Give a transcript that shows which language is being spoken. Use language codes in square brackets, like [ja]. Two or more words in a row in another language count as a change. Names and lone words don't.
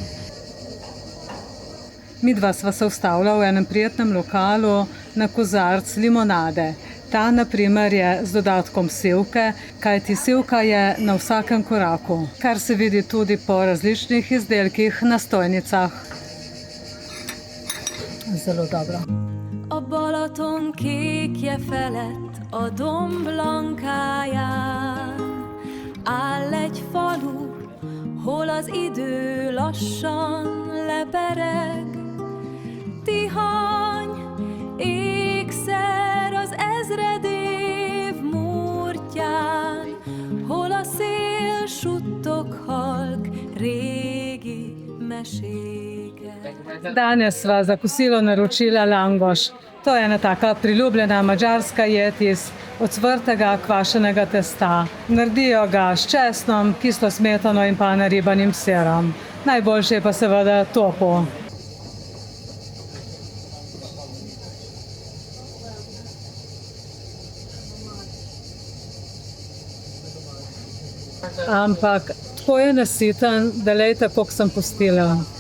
[sl] Midva sva se ustavila v enem prijetnem lokalu na kozarc limonade. Ta, na primer, je z dodatkom sivke, kajti sivka je na vsakem koraku, kar se vidi tudi po različnih izdelkih na stojnicah. Zelo dobro. [hu] A Balaton kékje felett a domblankáján áll egy falu, hol az idő lassan lepereg. Tihany, ékszer az ezred év múrtján, hol a szél suttog halk régi meséke. [sl] Danes sva za kosilo naročila langoš. To je ena taka priljubljena madžarska jed iz ocvrtega kvašenega testa. Naredijo ga s česnom, kislo smetano in pa naribanim sirom. Najboljše je pa seveda topo. Ampak tako je nasiten, da lejte, koliko sem pustila.